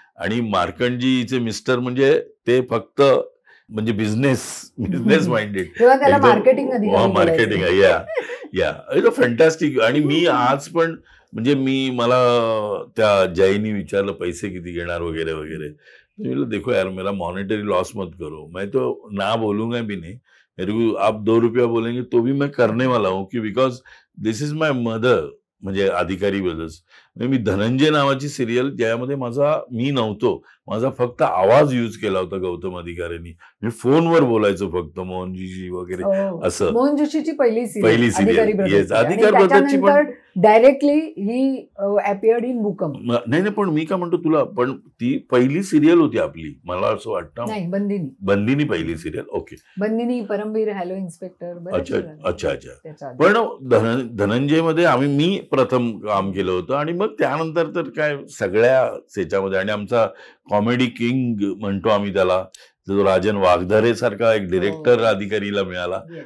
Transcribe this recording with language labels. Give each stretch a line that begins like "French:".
Marathi: आणि मार्कंडजीचे मिस्टर म्हणजे ते फक्त म्हणजे बिझनेस माइंडेड, मार्केटिंग
English: या is a fantastic.
Marathi: आणि मी आज पण म्हणजे मला त्या जयनी विचारलं पैसे किती घेणार वगैरे वगैरे.
Hindi: देखो यार, मेरा मॉनेटरी लॉस मत करो, मैं तो ना बोलूंगा भी नहीं, मेरे को आप 2 रुपया बोलेंगे तो भी मैं करने वाला हूँ, की
English: Because this is my mother.
Marathi: म्हणजे अधिकारी ब्रदर्स, मी धनंजय नावाची सिरियल ज्यामध्ये मी नव्हतो, माझा फक्त आवाज यूज केला होता गौतम अधिकाऱ्यांनी. मी फोनवर बोलायचो फक्त मोहनजीशी वगैरे असं. मोहन जोशीची पहिली सिरियल अधिकारी पण
English: Directly he appeared in बुकम.
Marathi: नाही पण मी काय म्हणतो तुला, पण ती पहिली सिरियल होती आपली, मला असं वाटतं. नाही, बंदिनी पहिली serial. Okay, Bandini, Paramvir, hello inspector. अच्छा. पण धनंजय मध्ये मी प्रथम काम केलं होतं. आणि मग त्यानंतर तर काय सगळ्या याच्यामध्ये. आणि आमचा कॉमेडी किंग म्हणतो आम्ही त्याला, जो राजन वाघधारे सारखा एक डिरेक्टर अधिकारीला मिळाला.